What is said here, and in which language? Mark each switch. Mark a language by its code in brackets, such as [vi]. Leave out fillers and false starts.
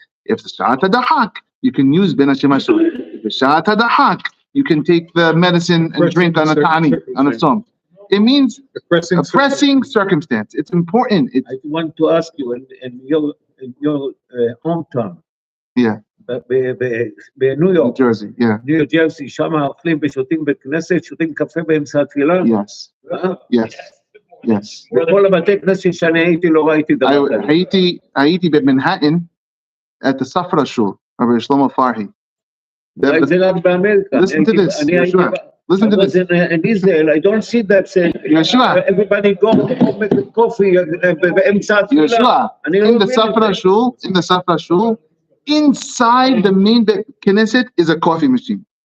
[en] If the sha'at dahak, you can use ben hashemashot. The sha'at dahak, you can take the medicine and drink on a tani, on a som. It means a pressing circumstance. It's important. I want to ask you in your hometown. Yeah. [he] בניו יורק, [en] Jersey, yeah. [he] ניו ג'רסי, שם אוכלים ושותים בית כנסת, שותים קפה באמצע התפילה. [en] Yes. Yes. Yes. [he] בכל הבתי כנסת שאני הייתי לא ראיתי דבר כזה. הייתי במנהטן [en] at the Safra shul, Rabbi Shlomo Farhi. [he] זה רק באמריקה. [en] Listen to this, Yeshua. Listen to this. In Israel, I don't see that Yeshua. Everybody go make a coffee [he] באמצע התפילה. [en] Yeshua, in the Safra shul, inside the main Knesset is a coffee machine.